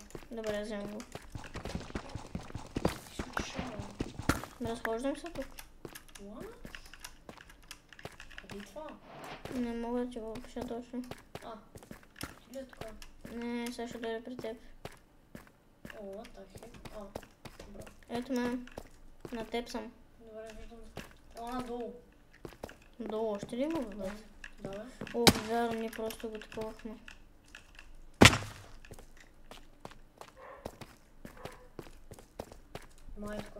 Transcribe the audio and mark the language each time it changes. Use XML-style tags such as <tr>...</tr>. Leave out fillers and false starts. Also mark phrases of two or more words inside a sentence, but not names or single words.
<bg>Добре, вземам го. Разхождам се тук. What? Къде е това? Не мога да ти го опиша точно. Или е тук? Не, сега ще дойде при теб. О,</bg> <en>what the heck?</en> <bg>Добре. Ето ме. На теб съм. Добре, виждам. Надолу. Долу още ли има, бе? Да, бе. О, вярно, ние просто го таковахме. Май тук.</bg>